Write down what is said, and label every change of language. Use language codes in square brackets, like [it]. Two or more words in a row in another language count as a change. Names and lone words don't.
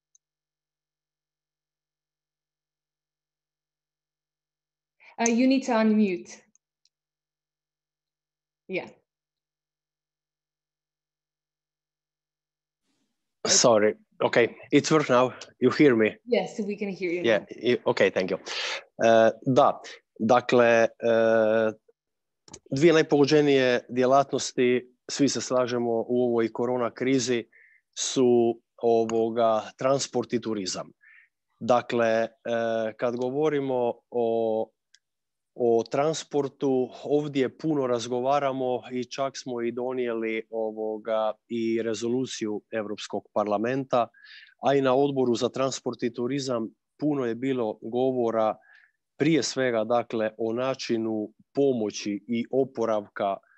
[en] You need to unmute. Yeah. Sorry. Okay, it works now. You hear me? Yes, we can hear you. Yeah. Okay, thank you. [hr] Da, dakle, dvije najpogođenije djelatnosti, svi se slažemo u ovoj korona krizi, su transport i turizam. Dakle, kad govorimo o transportu, ovdje puno razgovaramo i čak smo i donijeli i rezoluciju Europskog parlamenta, a i na Odboru za transport i turizam puno je bilo govora prije svega, dakle, o načinu pomoći i oporavka